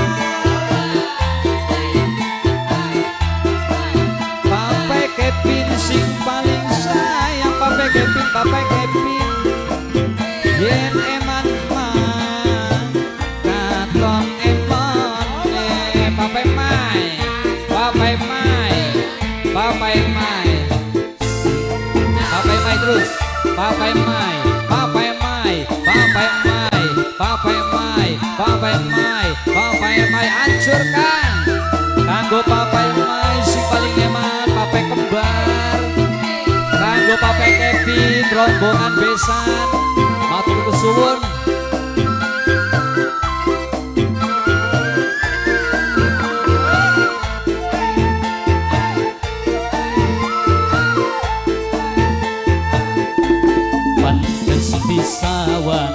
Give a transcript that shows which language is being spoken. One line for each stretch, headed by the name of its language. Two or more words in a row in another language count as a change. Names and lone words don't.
Javanese: Papai Kevin sing paling sayang. Papai Kevin, Papai Kevin. Yen eman mah katon eman. Papai Mai, Papai Mai, Papai Mai, Papai Mai terus. Papai Mai, Papai Mai, Papai Mai, Papai Mai, Papai Mai, Papai Mai hancurkan. Kanggo Papai Mai sing paling eman, Papai kembar. Kanggo Papai Kevin rombongan besan. Matur kesuwun. pantes pisawan